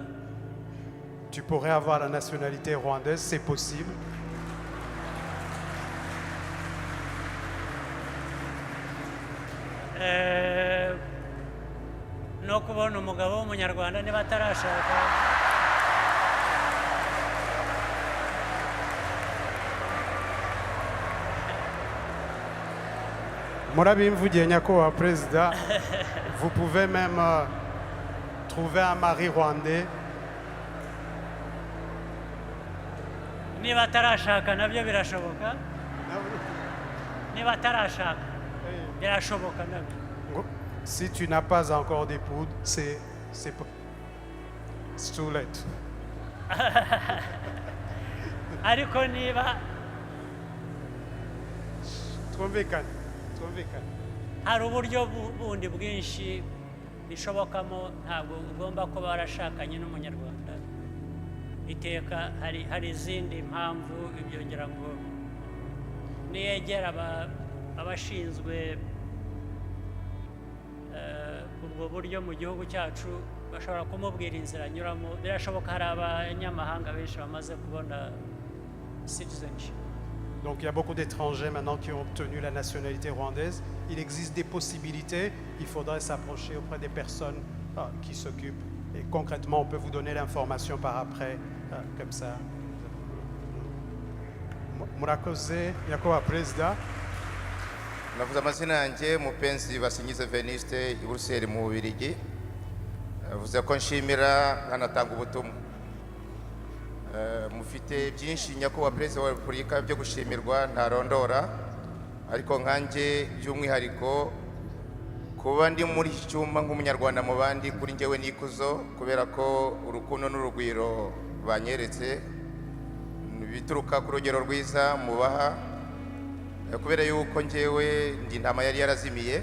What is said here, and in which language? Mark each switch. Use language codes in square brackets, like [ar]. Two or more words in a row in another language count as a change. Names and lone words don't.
[fr] Tu pourrais avoir la nationalité rwandaise, c'est possible. [rw] No kubona umugabo w'umunyarwanda niba atarashaka. Murabimvugiye nyakubahwa Président, [fr] vous pouvez même trouver un mari rwandais. [rw] Niba atarashaka nabyo birashoboka. Niba atarashaka birashoboka nabyo. [fr] Si tu n'as pas encore d'époux, c'est [en] too late. [rw] Ariko niba twumvikane hari uburyo bundi bwinshi bishobokamo, ntabwo ugomba kuba warashakanye n'umunyarwanda iteka. Hari izindi mpamvu, ibyo ngira ngo niyegera abashinzwe ubwo buryo mu gihugu cyacu bashobora kumubwira inzira anyuramo. Birashoboka, hari abanyamahanga benshi bamaze kubona citizenship. [fr] Donc il y a beaucoup d'étrangers maintenant qui ont obtenu la nationalité rwandaise. Il existe des possibilités, il faudrait s'approcher auprès des personnes qui s'occupent. Et concrètement, on peut vous donner l'information par après, comme ça. [rw] Murakoze, nyakubahwa Perezida. Navuze amazina yanjye Mupenzi Basingize Veniste, i Buruseli mu Bubiligi. Navuze ko nshimira nkanatanga ubutumwa. Mufite byinshi nyakubahwa Perezida wa Repubulika byo gushimirwa ntarondora, ariko nkanjye by'umwihariko kuba ndi muri iki cyumba nk'umunyarwanda mu bandi, kuri njyewe n'ikuzo, kubera ko urukundo n'urugwiro banyeretse bituruka ku rugero rwiza mubaha, kubera yuko njyewe ndi intama yari yarazimiye.